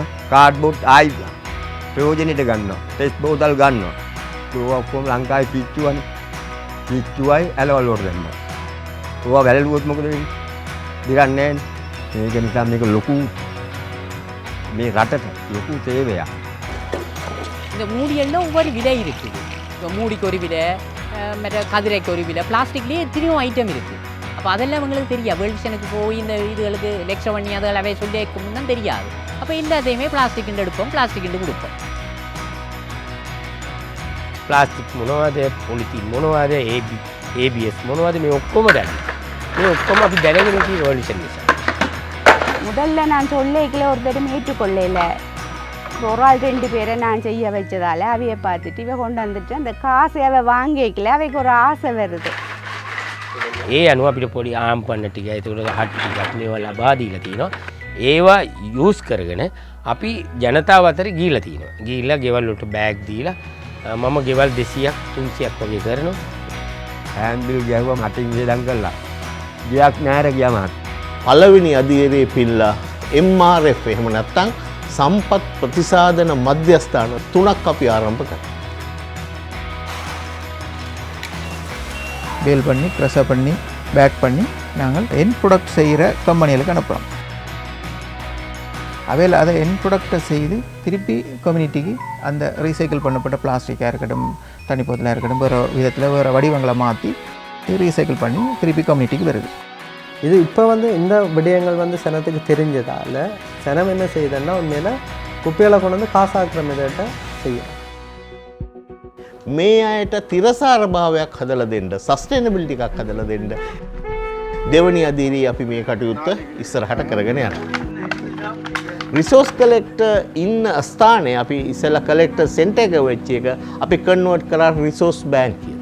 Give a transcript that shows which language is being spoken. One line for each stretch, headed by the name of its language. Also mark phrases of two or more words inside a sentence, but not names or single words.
Sinhala: කාඩ්බෝඩ් ආයි ප්‍රයෝජනෙට ගන්නවා. ටෙස්ට් බෝතල් ගන්නවා. ඒක ඔක්කොම ලංකාවේ පිච්චුවනේ. පිච්චුවයි ඇලවල වල දැම්මා. ඒවා වැළලුවොත් මොකද වෙන්නේ? දිරන්නේ නැහැ. මේක නිසා මේක ලොකු මේ රටට ලොකු සේවයක්.
Tamil: இந்த மூடியெல்லாம் ஒவ்வொரு விலை இருக்குது. இப்போ மூடிக்கு ஒரு விலை, மற்ற கதிரைக்கு ஒரு விலை, பிளாஸ்டிக்லேயே எத்தனையோ ஐட்டம் இருக்குது. அப்போ அதெல்லாம் அவங்களுக்கு தெரியாது. வேர்ல்ட் விஷனுக்கு போய் இந்த இதுகளுக்கு லெக்சர் பண்ணி அதில் அவை சொல்லி தான் தெரியாது. அப்போ எல்லாத்தையுமே பிளாஸ்டிக் எடுப்போம், பிளாஸ்டிக் கொடுப்போம்.
Sinhala: ප්ලාස්ටික් මොනවද, පොලිතින් මොනවද, ABS මොනවද, මේ ඔක්කොම දැන. මේ ඔක්කොම අපි දැනගෙන ඉන්නේ වර්ල්ඩ් විෂන් නිසා.
Tamil: முதல்ல நான் சொல்லிக்கல ஒருத்தரும் ஏற்றுக்கொள்ளல. ஒரு ஆள் 2 பேரை நான் செய்ய வச்சதால அவைய பார்த்துட்டு இவ கொண்டு வந்துட்டு அந்த காசை அவ வாங்கிக்கல. அவைக்கு ஒரு ஆசை வருது.
Sinhala: ඒ අනුව අපිට පොඩි ආම්පන්න ටික, ඒකට හට් ටිකක් මේවා ලබා දීලා තියෙනවා. ඒවා යූස් කරගෙන අපි ජනතාව අතර ගිහිල්ලා තියෙනවා. ගිහිල්ලා ගෙවල් වලට බෑග් දීලා මම ගෙවල් 200ක් 300ක් වගේ කරනවා. හෑන්ඩල් ගෑවුවා මටින් වේදම් කළා. ගියක් නෑර ගියා මහත්. පළවෙනි අධීරයේ පිල්ලා MRF එහෙම නැත්නම් සම්පත් ප්‍රතිසාධන මධ්‍යස්ථාන 3ක් අපි ආරම්භ කළා.
Tamil: பேல் பண்ணி ப்ரெஸ்ஸப் பண்ணி பேக் பண்ணி நாங்கள் என் ப்ராடக்ட் செய்கிற கம்பெனிகளுக்கு அனுப்புகிறோம். அவையில் அதை என் ப்ராடக்டை செய்து திருப்பி கம்யூனிட்டிக்கு அந்த ரீசைக்கிள் பண்ணப்பட்ட பிளாஸ்டிக்காக இருக்கட்டும், தண்ணி போத்தலாக இருக்கட்டும், வேறு விதத்தில் வேறு வடிவங்களை மாற்றி ரீசைக்கிள் பண்ணி திருப்பி கம்யூனிட்டிக்கு வருது. இது இப்போ இந்த விடயங்கள் சனத்துக்கு தெரிஞ்சதால் சனம் என்ன செய்யுதுன்னா உண்மையில் குப்பைகளை கொண்டு வந்து காசாக்குற மிதத்தை செய்யும்.
Sinhala: මේ අයට තිරසාර භාවයක් හදලා දෙන්න, සස්ටේනබිලිටි එකක් හදලා දෙන්න දෙවනි අධීරයේ අපි මේ කටයුත්ත ඉස්සරහට කරගෙන යනවා.
English: resource collector
Sinhala: ඉන්න ස්ථානයේ අපි ඉස්සෙල්ලා
English: collector center
Sinhala: එක වෙච්ච එක අපි කන්වර්ට් කරා
English: resource bank
Sinhala: කියලා.